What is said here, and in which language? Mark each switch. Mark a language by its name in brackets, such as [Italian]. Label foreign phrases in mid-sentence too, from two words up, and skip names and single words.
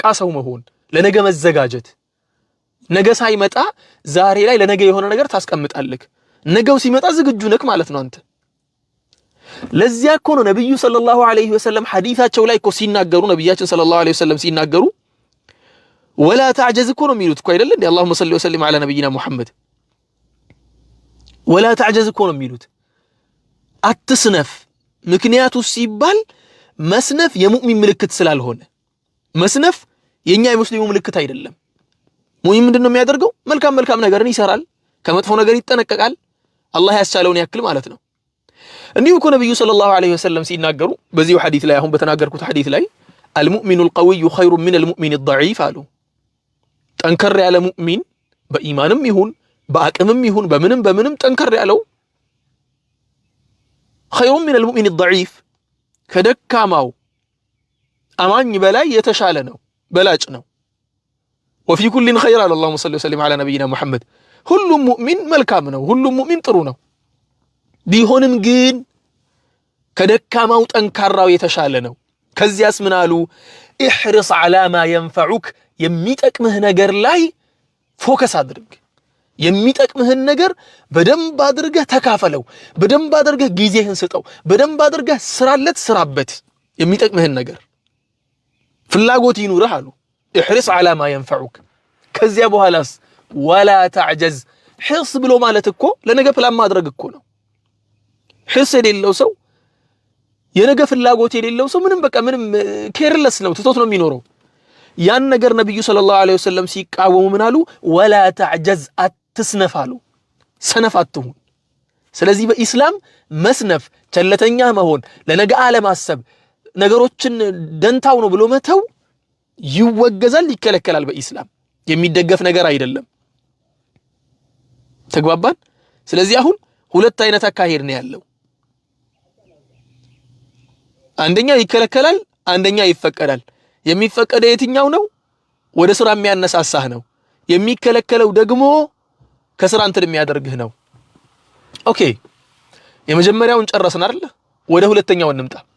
[Amharic] ሰው መሆን ለነገ መዘጋጀት ነገ ሳይመጣ ዛሬ ላይ ለነገ የሆነ ነገር ታስቀምጣለህ ነገው ሲመጣ ዝግጁ ነክ ማለት ነው አንተ ለዚያ እኮ ነው ነብዩ [Arabic] صلى الله عليه وسلم [Amharic] ሐዲታቸው ላይ እኮ ሲናገሩ ነብያችን [Arabic] صلى الله عليه وسلم [Amharic] ሲናገሩ [Arabic] ولا تعجز [Amharic] እኮ ነው የሚሉት እኮ አይደል እንዴ [Arabic] اللهم صل وسلم على نبينا محمد ولا تعجز [Amharic] እኮ ነው የሚሉት አትስነፍ ምክንያቱ ሲባል መስነፍ የሙእሚን ምልክት ስላልሆነ መስነፍ የኛ የሙስሊሙ ምልክት አይደለም ሙእሚን ምንድነው የሚያደርገው መልካም ነገርን ይሰራል ከመጥፎ ነገር ይጠነቀቃል አላህ ያስቻለውን ያክል ማለት ነው እንዲሁ እኮ ነብዩ [Arabic] صلى الله عليه وسلم [Amharic] ሲናገሩ በዚሁ ሐዲስ ላይ አሁን በተናገርኩት ሐዲስ ላይ [Arabic] المؤمن القوي خير من المؤمن الضعيف [Amharic] አሉ ጠንከር ያለ ሙእሚን በኢማንም ይሁን በአቅምም ይሁን በምንም ጠንከር ያለው [Arabic] خير من المؤمن الضعيف [Amharic] ከደካማው አማኝ በላይ የተሻለ ነው በላጭ ነው [Arabic] وفي كل خير اللهم صل وسلم على نبينا محمد [Amharic] ሁሉም ሙእሚን መልካም ነው ሁሉም ሙእሚን ጥሩ ነው ቢሆንም ግን ከደካማው ጠንካራው የተሻለ ነው ከዚያስ ምን አሉ [Arabic] احرص على ما ينفعك [Amharic] የሚጠቅምህ ነገር ላይ ፎከስ አድርግ የሚጠቅምህን ነገር በደንብ አድርገህ ተካፈለው በደንብ አድርገህ ጊዜህን ስጠው በደንብ አድርገህ ስራበት የሚጠቅምህን ነገር ፍላጎት ይኑርህ አሉ [Arabic] احرص على ما ينفعك [Amharic] ከዚያ በኋላስ [Arabic] ولا تعجز حرص [Amharic] ብሎ ማለት እኮ ለነገ ፕላን ማድረግ እኮ ነው حرص የሌለው ሰው የነገ ፍላጎት የሌለው ሰው ምንም ኬርለስ ነው ትቶት ነው የሚኖረው ያን ነገር ነብዩ [Arabic] صلى الله عليه وسلم [Amharic] ሲቃወሙ ምን አሉ [Arabic] ولا تعجز [Amharic] አትስነፍ አሉ ሰነፍ አትሁን ስለዚህ በኢስላም መስነፍ ቸለተኛ መሆን ለነገ አለማሰብ ነገሮችን ደንታው ነው ብሎ መተው ይወገዛል ይከለከላል በኢስላም የሚደገፍ ነገር አይደለም ተግባባን ስለዚህ አሁን ሁለት አይነት አካሄድ ነው ያለው አንደኛ ይከለከላል አንደኛ ይፈቀዳል የሚፈቀደው የትኛው ነው ወደ ስራ የሚያነሳሳህ ነው የሚከለከለው ደግሞ ከስራ እንትን የሚያደርግህ ነው ኦኬ የመጀመሪያውን ጨረስን አይደል ወደ ሁለተኛው እንምጣ